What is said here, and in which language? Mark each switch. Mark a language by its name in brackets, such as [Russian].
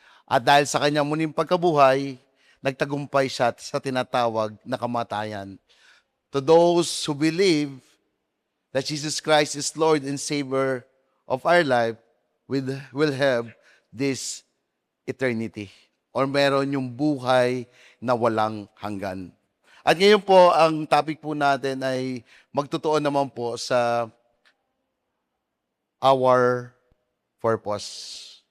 [Filipino] At dahil sa kanyang muling pagkabuhay, nagtagumpay siya sa tinatawag na kamatayan. [English] To those who believe that Jesus Christ is Lord and Savior of our life, will have this eternity, [Filipino] or meron yung buhay na walang hanggan. At ngayon po, ang topic po natin ay magtutuon naman po sa [English] our purpose.